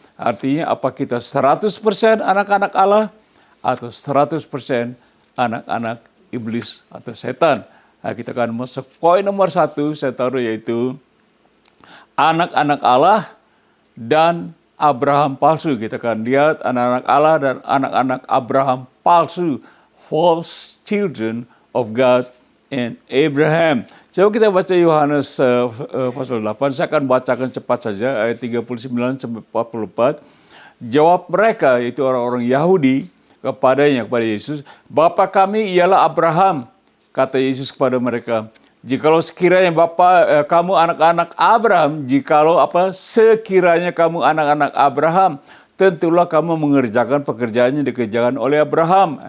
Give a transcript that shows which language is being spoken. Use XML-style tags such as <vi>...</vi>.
<id>Artinya apa kita 100% anak-anak Allah atau 100% anak-anak iblis atau setan. Nah, kita akan masuk poin nomor 1, saya taruh, yaitu anak-anak Allah dan Abraham palsu. Kita akan lihat anak-anak Allah dan anak-anak Abraham palsu.</id> <en>False children of God and Abraham.</en> <id>Coba kita baca Yohanes pasal 8. Saya akan bacakan cepat saja ayat 39 sampai 44. Jawab mereka, yaitu orang-orang Yahudi, kepada Yesus, Bapa kami ialah Abraham. Kata Yesus kepada mereka, jikalau sekiranya kamu anak-anak Abraham, sekiranya kamu anak-anak Abraham, tentulah kamu mengerjakan pekerjaan yang dikerjakan oleh Abraham.</id>